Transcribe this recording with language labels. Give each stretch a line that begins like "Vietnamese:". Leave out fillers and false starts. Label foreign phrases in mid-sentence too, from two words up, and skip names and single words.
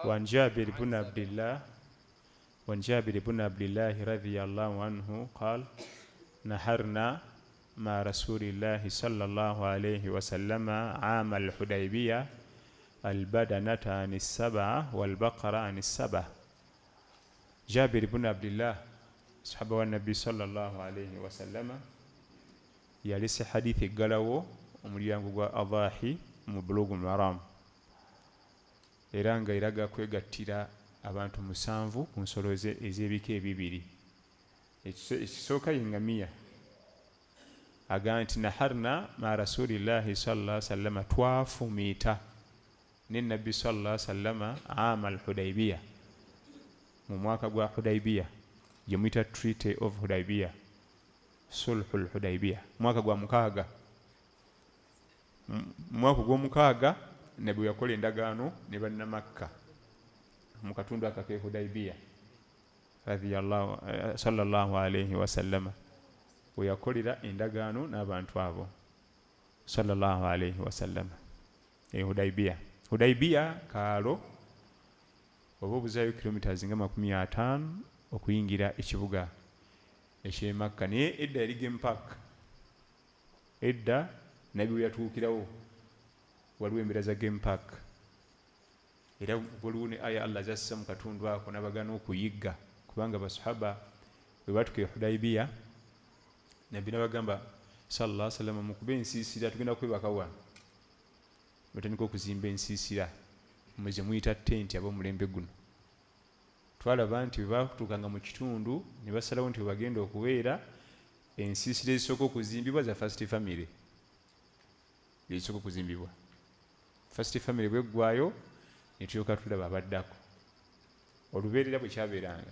Arabic: وعن جابر بن عبد الله رضي الله عنه قال نحرنا مع رسول الله صلى الله عليه وسلم عام الحديبية البدنة عن 7 والبقرة عن 7. جابر بن عبد الله صحابة والنبي صلى الله عليه وسلم يالس حديث قالوا
Ganda: omulyango gwa adhahi mu Bulugh al-Maram era nga iraga kwegattira abantu 7 ku nsolo ez'ebika ebibiri. Ekisooka yengamiya aga nti
Arabic: نحرنا مع رسول الله صلى الله عليه وسلم
Ganda: twafumiita ne nabbi
Arabic: صلى الله عليه وسلم عام الحديبية
Ganda: mu mwaka gwa Hudaybiya yemuyita Treaty of Hudaybiya Sulhul Hudaybiya mwaka gwa mukaaga mwaka gw'omukaaga ne bwe yakola endagaano ne banna Makka mu katundu akake Hudaybiya
Arabic: صلى الله عليه وسلم
Ganda: we yakolera endagaano n'abantu abo
Arabic: صلى الله عليه وسلم
Ganda: Hudaybiya kaalo oba obuzaayo kilometers nga 50 okuyingira ekibuga eky'e Makka naye edda yali
English: game park.
Ganda: Edda nabi we yatuukirawo waliwo embeera za
English: game park
Ganda: era waliwo ne aya Allah zassa mu katundu ako n'abagana okuyigga kubanga basahaba bwe batuuka e Hudaybiya nabbi n'abagamba
Arabic: صلى الله عليه وسلم
Ganda: mukube ensiisira tugenda kwebaka wano batandika okuzimba ensiisira muze muyita tenti ab'omulembe guno. Twalaba nti bwe batuukanga mu kitundu ne basalawo nti bagenda okubeera ensiisira ezisooka okuzimbibwa za
English: first family
Ganda: ezisooka okuzimbibwa
English: first family
Ganda: bweggwayo ne tulyoka tulaba abaddako olubeerera bwe kyabeeranga.